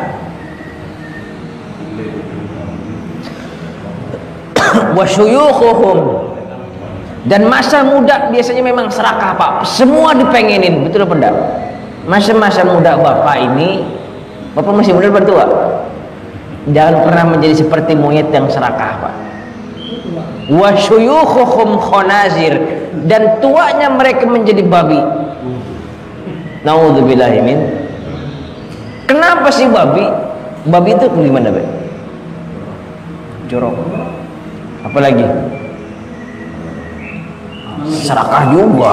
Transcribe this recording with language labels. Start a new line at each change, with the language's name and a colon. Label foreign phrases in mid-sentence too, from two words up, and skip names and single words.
Indonesian: Wasyuyukhuhum, dan masa muda biasanya memang serakah Pak. Semua dipengenin, betul apa enggak? Masa-masa muda Bapak ini, Bapak masih muda bertua. Jangan pernah menjadi seperti monyet yang serakah Pak.
Arabic: Wa syuyukhuhum khonazir,
Indonesian: dan tuanya mereka menjadi babi.
Arabic: Naudzubillahi min.
Indonesian: Kenapa sih babi? Babi itu gimana, Pak? Jorok. Apalagi? Serakah juga.